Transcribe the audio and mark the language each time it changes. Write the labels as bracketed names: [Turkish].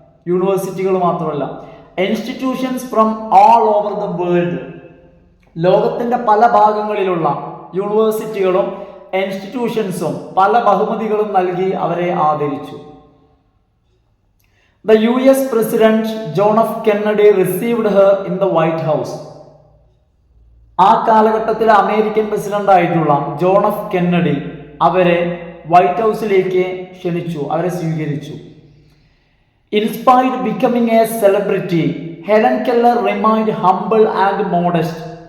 [Malayalam] യൂണിവേഴ്സിറ്റികൾ മാത്രമല്ല, [English] institutions from all over the world, [Malayalam] ലോകത്തിൻ്റെ പല ഭാഗങ്ങളിലുള്ള യൂണിവേഴ്സിറ്റികളും ഇൻസ്റ്റിറ്റ്യൂഷൻസും പല ബഹുമതികളും നൽകി അവരെ ആദരിച്ചു. [English] The US President John F. Kennedy received her in the White House. [Malayalam] ആ കാലഘട്ടത്തിലെ അമേരിക്കൻ പ്രസിഡന്റ് ആയിട്ടുള്ള ജോൺ എഫ് കെന്നഡി അവരെ വൈറ്റ് ഹൗസിലേക്ക് ക്ഷണിച്ചു, അവരെ സ്വീകരിച്ചു. [English] Inspired becoming a celebrity, Helen Keller remained humble and modest.